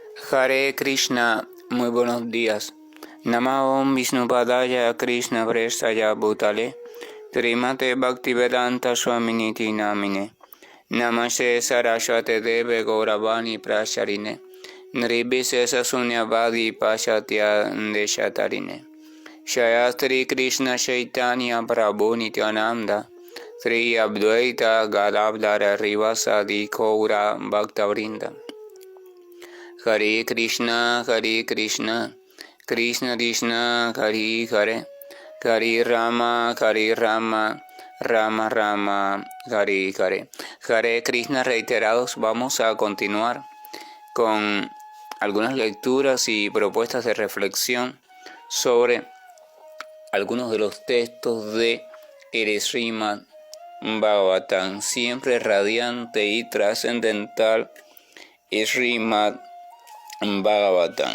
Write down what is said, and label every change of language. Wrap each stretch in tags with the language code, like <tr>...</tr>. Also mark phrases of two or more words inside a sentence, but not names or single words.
<sa>Hare Krishna,</sa> <es>muy buenos días.</es> <sa>Namo Vishnupadaya Krishna Prestaya Bhutale Trimate Bhaktivedanta Swaminiti Namine Namaste Saraswate Deve Gauravani Prasharine Nirvishesha Sunyavadi Pashatya Deshatarine Shayastri Krishna Chaitanya Prabhu Nityananda Sri Advaita Gadadhara Rivasadi Gaura Bhaktavrinda. Hare Krishna, Krishna Krishna, Hare Hare, Hare Rama, Rama Rama, Hare Hare. Hare Krishna</sa> <es>reiterados. Vamos a continuar con algunas lecturas y propuestas de reflexión sobre algunos de los textos de el Srimad Bhagavatam, siempre radiante y trascendental Srimad Bhagavatam.</es>